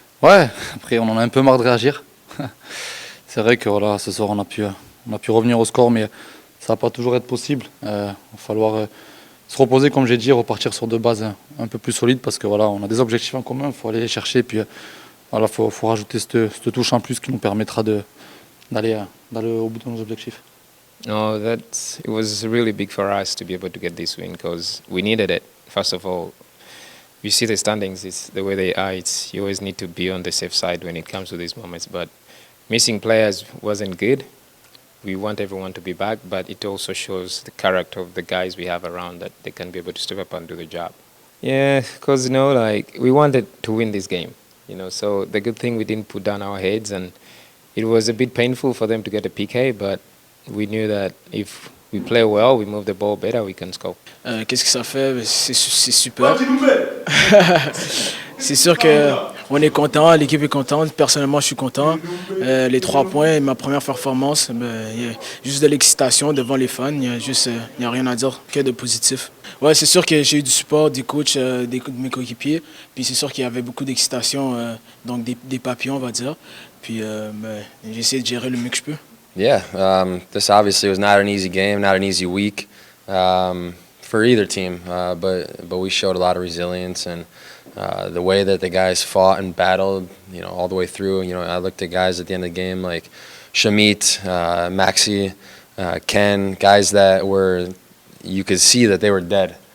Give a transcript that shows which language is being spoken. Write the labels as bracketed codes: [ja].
[fr] Ouais, après, on en a un peu marre de réagir. C'est vrai que voilà, ce soir, on a pu revenir au score, mais ça va pas toujours être possible. Il va falloir se reposer, comme j'ai dit, repartir sur 2 bases un peu plus solides parce que voilà, on a des objectifs en commun, il faut aller les chercher. Et puis voilà, faut rajouter cette touche en plus qui nous permettra d'aller au bout de nos objectifs. [en] No, it was really big for us to be able to get this win because we needed it. First of all, you see the standings, it's the way they are. You always need to be on the safe side when it comes to these moments. But missing players wasn't good. We want everyone to be back, but it also shows the character of the guys we have around that they can be able to step up and do the job. Yeah, because like we wanted to win this game, So the good thing we didn't put down our heads, and it was a bit painful for them to get a PK, but we knew that if we play well, we move the ball better, we can score. [fr] Qu'est-ce que ça fait? C'est super. C'est sûr qu'on est content, l'équipe est contente, personnellement je suis content. Les 3 points, ma première performance, il y a juste de l'excitation devant les fans, il n'y a rien à dire que de positif. Ouais, c'est sûr que j'ai eu du support des coachs, de mes coéquipiers, puis c'est sûr qu'il y avait beaucoup d'excitation, donc des papillons on va dire. Puis j'ai essayé de gérer le mieux que je peux. [en] Yeah, this obviously was not an easy game, not an easy week for either team, but we showed a lot of resilience and the way that the guys fought and battled, all the way through. I looked at guys at the end of the game like Shamit, Maxi, Ken, guys that you could see that they were dead.